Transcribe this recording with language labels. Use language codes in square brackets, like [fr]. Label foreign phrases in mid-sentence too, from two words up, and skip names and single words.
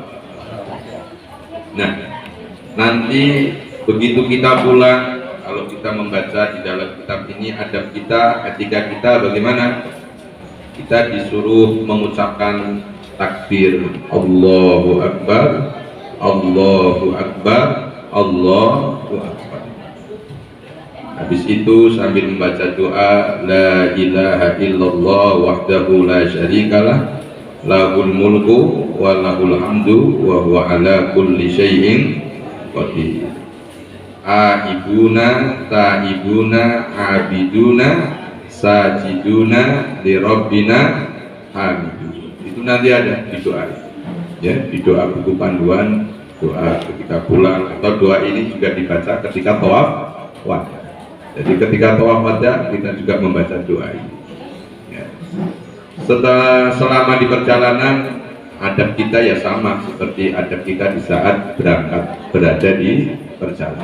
[id] Nah, nanti begitu kita pulang, kalau kita membaca di dalam kitab ini adab kita, etika kita bagaimana? Kita disuruh mengucapkan takbir, [ar] الله أكبر، الله أكبر، الله أكبر. [id] Habis itu sambil membaca doa, [ar] لا إله إلا الله وحده لا شريك له، له الملك وله الحمد وهو على كل شيء قدير. آيبون، تائبون، عابدون، ساجدون، لربنا حامدون. [id] Itu nanti ada di doa, ya, di doa buku panduan doa ketika pulang, atau doa ini juga dibaca ketika [ar] طواف وداع. [id] Jadi ketika [ar] طواف وداع [id] kita juga membaca doa ini, ya. Selama di perjalanan adab kita ya sama seperti adab kita di saat berangkat, berada di perjalanan.